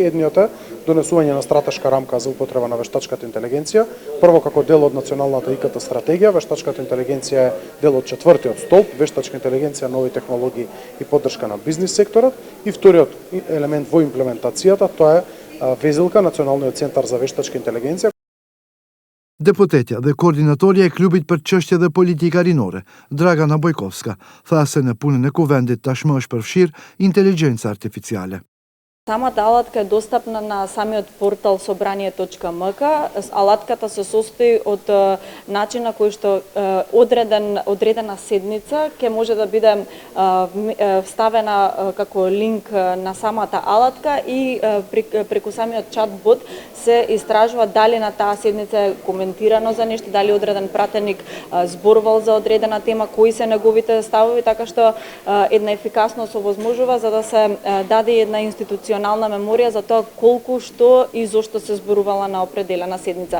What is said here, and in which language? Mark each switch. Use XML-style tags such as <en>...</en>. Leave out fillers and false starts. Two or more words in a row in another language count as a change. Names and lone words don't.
<mk>Едниот е донесување на стратешка рамка за употреба на вештачката интелигенција. Прво како дел од националната ИКТ стратегија, вештачката интелигенција е дел од четвртиот столб, вештачка интелигенција, нови технологии и поддршка на бизнис секторот. И вториот елемент во имплементацијата, тоа е везилка Националниот центар за вештачка интелигенција.</mk> <sq>Deputetja dhe koordinatorja e klubit për çështje dhe politika rinore, Dragana Bojkovska, tha se në punën e kuvendit tashmë është përfshirë inteligjenca artificiale.</sq> <mk>Самата алатка е достапна на самиот портал собрание.мк. Алатката се состои од начин на кој што одредена седница ќе може да биде вставена како линк на самата алатка и преку самиот чат-бот се истражува дали на таа седница е коментирано за нешто, дали одреден пратеник зборувал за одредена тема, кои се неговите ставови, така што една ефикасност овозможува за да се даде една институционална меморија за тоа колку, што и зошто се зборувала на определена седница.</mk>